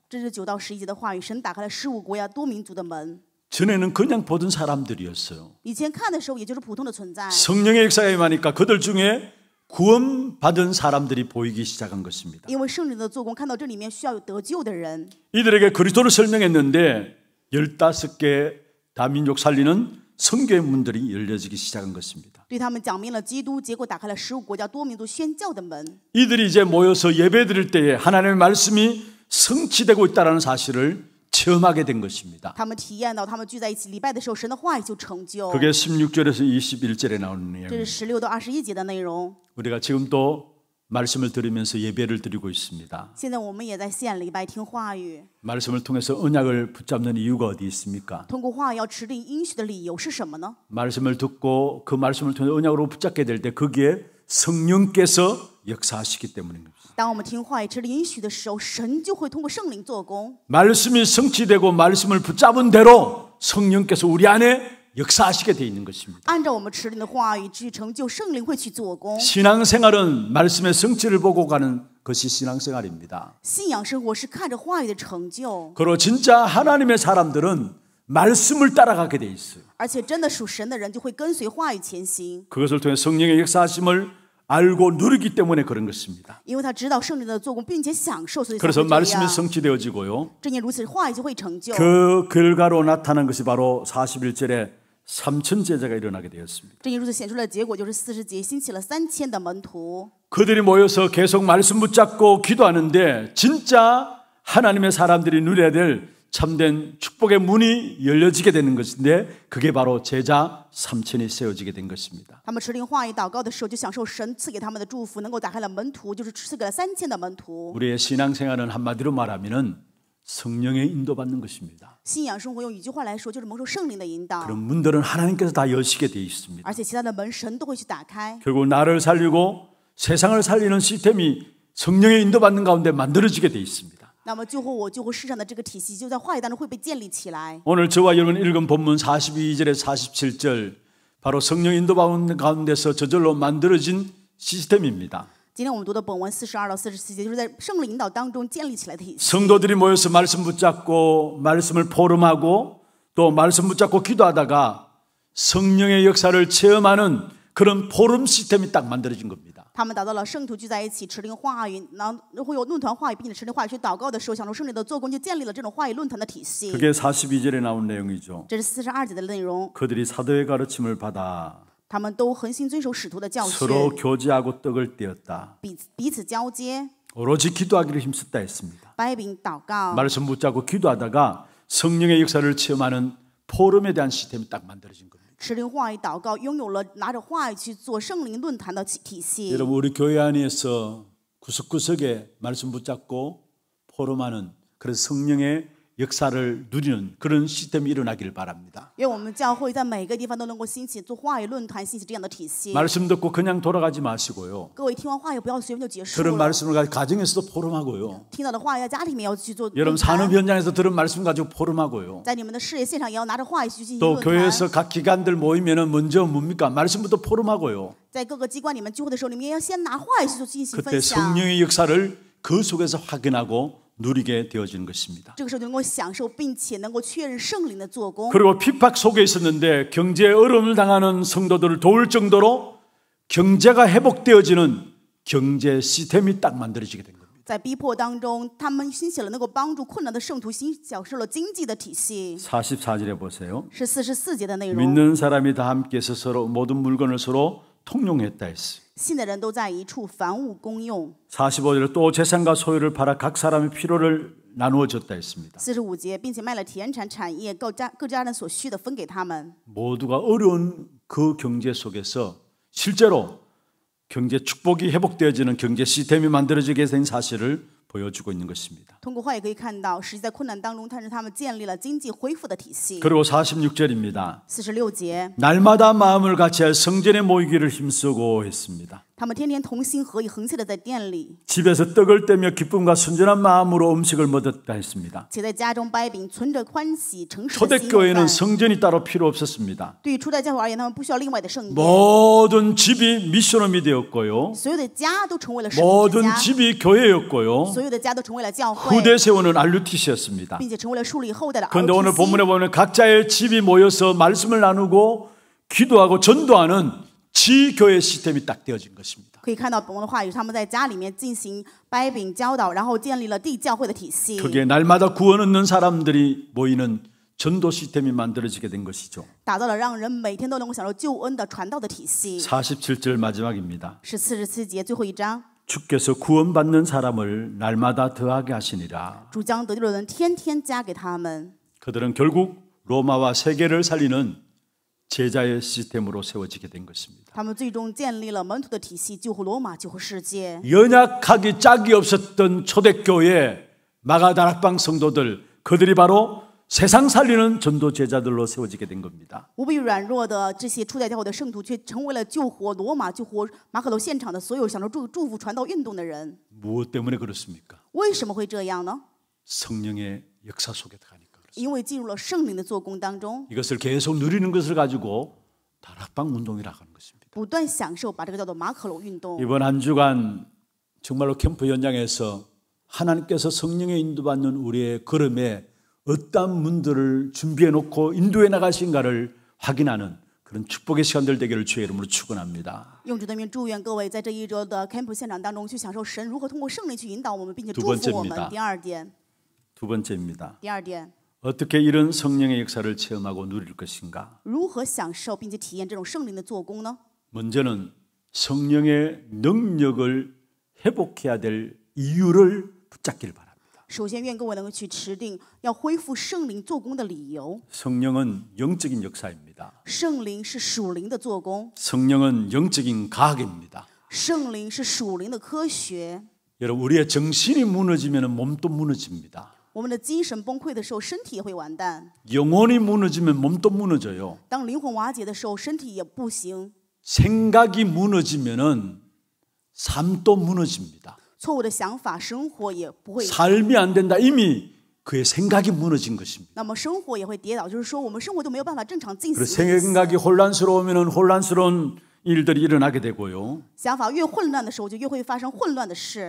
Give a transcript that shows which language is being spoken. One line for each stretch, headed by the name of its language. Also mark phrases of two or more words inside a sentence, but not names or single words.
Chinese: 这是9到11节的话语，神打开了15国家多民族的门。
Korean: 전에는 그냥 보던 사람들이었어요.
Chinese: 以前看的时候，也就是普通的存在。
Korean: 성령의 역사가 임하니까 그들 중에 구원받은 사람들이 보이기 시작한 것입니다.
Chinese: 因为圣灵的做工，看到这里面需要有得救的人。
Korean: 이들에게 그리스도를 설명했는데 15개 다민족 살리는 성교의 문들이 열려지기 시작한 것입니다.
Chinese: 对他们讲明了基督，结果打开了15国家多民族宣教的门。
Korean: 이들이 이제 모여서 예배드릴 때에 하나님의 말씀이 성취되고 있다는 사실을 체험하게 된 것입니다.
Chinese: 他们体验到，他们聚在一起礼拜的时候，神的话语就成就。
Korean: 그게 16절에서 21절에 나오는
Chinese: 这
Korean: 내용입니다.
Chinese: 是16到21节的内容。
Korean: 우리가 지금도 말씀을 들으면서 예배를 드리고 있습니다.
Chinese: 现在我们也在献礼拜听话语，
Korean: 말씀을 통해서 언약을 붙잡는 이유가 어디 있습니까?
Chinese: 通过话语要持定应许的理由是什么呢？
Korean: 말씀을 듣고 그 말씀을 통해서 언약으로 붙잡게 될 때 거기에 성령께서 역사하시기 때문입니다.
Chinese: 当我们听话语、持定应许的时候，神就会通过圣灵做工。
Korean: 말씀이 성취되고 말씀을 붙잡은 대로 성령께서 우리 안에 역사하시게 돼 있는 것입니다.
Chinese: 按照我们持定的话语去成就，圣灵会去做工。
Korean: 신앙생활은 말씀의 성취를 보고 가는 것이 신앙생활입니다.
Chinese: 信仰生活是看着话语的成就，
Korean: 그리고 진짜 하나님의 사람들은 말씀을 따라가게 돼 있어요.
Chinese: 而且真的属神的人就会跟随话语前行，
Korean: 그것을 통해 성령의 역사하심을 알고 누리기 때문에 그런 것입니다.
Chinese: 因为他知道圣灵的做工，并且享受，所以才
Korean: 그래서
Chinese: 会这
Korean: 말씀이
Chinese: 样。
Korean: 성취되어지고요.
Chinese: 正因如此，话语就会成就。
Korean: 그 결과로 나타난 것이 바로 41절에 3천 제자가 일어나게 되었습니다.
Chinese: 正因如此显出来的结果就是40节兴起了3000的门徒。
Korean: 그들이 모여서 계속 말씀 붙잡고 기도하는데 진짜 하나님의 사람들이 누려야 될 참된 축복의 문이 열려지게 되는 것인데 그게 바로 제자 3천이 세워지게 된 것입니다.
Chinese: 他们持灵话语祷告的时候，就享受神赐给他们的祝福，能够打开了门徒，就是赐给了3000的门徒。
Korean: 우리의 신앙생활은 한마디로 말하면은 성령의 인도받는 것입니다.
Chinese: 信仰生活用一句话来说，就是蒙受圣灵的引导。
Korean: 그런 문들은 하나님께서 다 여시게 돼 있습니다.
Chinese: 而且其他的门神都会去打开。
Korean: 결국 나를 살리고 세상을 살리는 시스템이 성령의 인도받는 가운데 만들어지게 돼 있습니다.
Chinese: 那么救活我、救活世上的这个体系，就在话语当中会被建立起来。
Korean: 오늘 저와 여러분 읽은 본문 42절에 47절 바로 성령 인도받는 가운데서 저절로 만들어진 시스템입니다.
Chinese: 今天我们读的本文42到44节，就是在圣灵引导当中建立起来的体系。
Korean: 성도들이 모여서 말씀 붙잡고 말씀을 포럼하고 또 말씀 붙잡고 기도하다가 성령의 역사를 체험하는 그런 포럼 시스템이 딱 만들어진 겁니다.
Chinese: 他们达到了圣徒聚在一起持灵话语，然后会有论坛话语，并且持灵话语去祷告的时候，享受圣灵的做工，就建立了这种话语论坛的体系。
Korean: 그게 42절에 나온 내용이죠.
Chinese: 这是42节的内容。
Korean: 그들이 사도의 가르침을 받아
Chinese: 他们都恒心遵守使徒的教训，
Korean: 서로 교제하고 떡을 떼었다.
Chinese: 彼此交接，
Korean: 오로지 기도하기를 힘썼다 했습니다.
Chinese: 掰饼祷告。
Korean: 말씀 붙잡고 기도하다가 성령의 역사를 체험하는 포럼에 대한 시스템이 딱 만들어진 겁니다.
Chinese: 持灵话语祷告，拥有了拿着话语去做圣灵论坛的体系。
Korean: 여러분 우리 교회 안에서 구석구석에 말씀 붙잡고 포럼하는 그런 성령의 역사를 누리는 그런 시스템이 일어나기를 바랍니다.
Chinese: 愿我们教会在每个地方都能够兴起做话语论坛，兴起这样的体系。
Korean: 말씀 듣고 그냥 돌아가지 마시고요.
Chinese: 各位听完话语不要随便就结束
Korean: 들은
Chinese: 了，
Korean: 말씀을 가정에서도 포럼하고요.
Chinese: 听到的话语在家里面要去做
Korean: 여러분
Chinese: 论
Korean: 산업
Chinese: 坛，
Korean: 현장에서 들은 말씀 가지고 포럼하고요.
Chinese: 在你们的事业现场也要拿着话语去进行
Korean: 또
Chinese: 论坛。
Korean: 교회에서 각 기관들 모이면은 먼저 뭡니까? 말씀부터 포럼하고요.
Chinese: 在各个机关里面聚会的时候，你们也要先拿话语去做进行
Korean: 그때
Chinese: 分享。
Korean: 성령의 역사를 그 속에서 확인하고 누리게 되어지는 것입니다.
Chinese: 这个时候就能够享受，并且能够确认圣灵的做工。
Korean: 그리고 핍박 속에 있었는데 경제에 어려움을 당하는 성도들을 도울 정도로 경제가 회복되어지는 경제 시스템이 딱 만들어지게 된 겁니다.
Chinese: 在逼迫当中，他们兴起了能够帮助困难的圣徒，享受了经济的体系。
Korean: 44절에 보세요.
Chinese: 是44节的内容。
Korean: 믿는 사람이 다 함께해서 서로 모든 물건을 서로 통용했다 했어요.
Chinese: 信的人都在一处，凡物公用。
Korean: 45절에 또 재산과 소유를 팔아 각 사람의 필요를 나누어 줬다 했습니다.
Chinese: 45 节，并且卖了田产产业，各家人所需的分给他们。
Korean: 모두가 어려운 그 경제 속에서 실제로 경제 축복이 회복되어지는 경제 시스템이 만들어지게 된 사실을 보여주고 있는 것입니다.
Chinese: 通过话也可以看到，实际在困难当中，但是他们建立了经济恢复的体系。
Korean: 그리고 46절입니다.
Chinese: 46节，
Korean: 날마다 마음을 같이하여 성전에 모이기를 힘쓰고 했습니다.
Chinese: 他们天天同心合意，恒切的在店里，
Korean: 집에서 떡을 떼며 기쁨과 순전한 마음으로 음식을 먹었다 했습니다.
Chinese: 且在家中掰饼，存着欢喜诚实的心
Korean: 초대교회는
Chinese: 饭。
Korean: 성전이 따로 필요 없었습니다.
Chinese: 对于初代教会而言，他们不需要另外的圣殿，
Korean: 모든 집이 미션홈이 되었고요.
Chinese: 所有的家都成为了圣之
Korean: 모든
Chinese: 家，
Korean: 집이 교회였고요.
Chinese: 所有的家都成为了教会，
Korean: 후대 세우는 RUTC였습니다.
Chinese: 并且成为了树立后代的
Korean: 그런데 오늘 본문에
Chinese: RTC。
Korean: 보면 각자의 집이 모여서 말씀을 나누고 기도하고 전도하는 지교회 시스템이 딱 되어진 것입니다.
Chinese: 可以看到本文的话语，他们在家里面进行掰饼教导，然后建立了地教会的体系。
Korean: 그게 날마다 구원 얻는 사람들이 모이는 전도 시스템이 만들어지게 된 것이죠.
Chinese: 打造了让人每天都能够享受救恩的传道的体系。
Korean: 47절 마지막입니다.
Chinese: 是47节最后一章，
Korean: 주께서 구원받는 사람을 날마다 더하게 하시니라.
Chinese: 主将得救的人天天加给他们。
Korean: 그들은 결국 로마와 세계를 살리는 제자의 시스템으로 세워지게 된 것입니다.
Chinese: 他们最终建立了门徒的体系，救活罗马，救活世界。
Korean: 연약하기 짝이 없었던 초대교회 마가다락방 성도들, 그들이 바로 세상 살리는 전도 제자들로 세워지게 된 겁니다.
Chinese: 无比软弱的这些初代教会的圣徒，却成为了救活罗马、救活马可楼现场的所有享受祝福传道运动的人。
Korean: 무엇 때문에 그렇습니까?
Chinese: 为什么会这样呢？
Korean: 성령의 역사 속에 들어가니까 그렇습니다.
Chinese: 因为进入了圣灵的做工当中，
Korean: 이것을 계속 누리는 것을 가지고 다락방 운동이라고 하는 것입니다.
Chinese: 不断享受，把这个叫做马可楼运动。
Korean: 이번 한 주간 정말로 캠프 현장에서 하나님께서 성령의 인도받는 우리의 걸음에 어떤 문들을 준비해 놓고 인도해 나가신가를 확인하는 그런 축복의 시간들 되기를 주의 이름으로 축원합니다.
Chinese: 用主的名祝愿各位在这一周的 camp 现场当中去享受神如何通过圣灵去引导我们，并且祝福我们。第二点，
Korean: 두 번째입니다.
Chinese: 第二点，
Korean: 어떻게 이런 성령의 역사를 체험하고 누릴 것인가?
Chinese: 如何享受并且体验这种圣灵的做工呢？
Korean: 먼저는 성령의 능력을 회복해야 될 이유를 붙잡기를 바랍니다.
Chinese: 首先，愿各位能够去持定要恢复圣灵做工的理由。
Korean: 성령은 영적인 역사입니다.
Chinese: 圣灵是属灵的做工，
Korean: 성령은 영적인 과학입니다.
Chinese: 圣灵是属灵的科学。
Korean: 여러분, 우리의 정신이 무너지면 몸도 무너집니다.
Chinese: 我们的精神崩溃的时候，身体也会完蛋；
Korean: 영혼이 무너지면 몸도 무너져요.
Chinese: 当灵魂瓦解的时候，身体也不行。
Korean: 생각이 무너지면은 삶도 무너집니다.
Chinese: 错误的想法，生活也不会。
Korean: 삶이 안 된다. 이미 그의 생각이 무너진 것입니다.
Chinese: 那么生活也会跌倒，就是说我们生活就没有办法正常进行。
Korean: 그래서 생각이 혼란스러우면은 혼란스러운 일들이 일어나게 되고요.
Chinese: 想法越混乱的时候，就越会发生混乱的事。